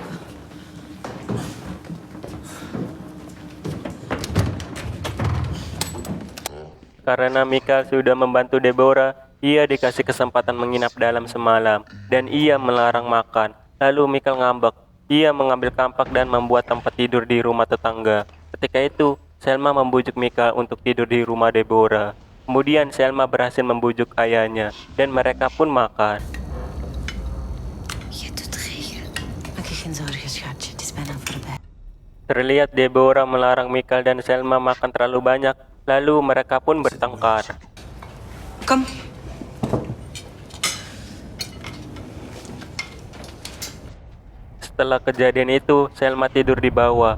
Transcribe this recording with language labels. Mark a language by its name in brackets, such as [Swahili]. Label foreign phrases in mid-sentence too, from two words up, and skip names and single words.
[Indonesian] Karena Michael sudah membantu Deborah, ia dikasih kesempatan menginap dalam semalam, dan ia melarang makan. Lalu Michael ngambek. Ia mengambil kampak dan membuat tempat tidur di rumah tetangga. Ketika itu, Selma membujuk Michael untuk tidur di rumah Deborah. Kemudian Selma berhasil membujuk ayahnya, dan mereka pun makan. [Dutch] Je te drie. Oké, geen zorgen, schatje. Het is bijna voorbij. [Indonesian] Terlihat Deborah melarang Michael dan Selma makan terlalu banyak, lalu mereka pun bertengkar. Kom. Setelah kejadian itu, Selma tidur di bawah.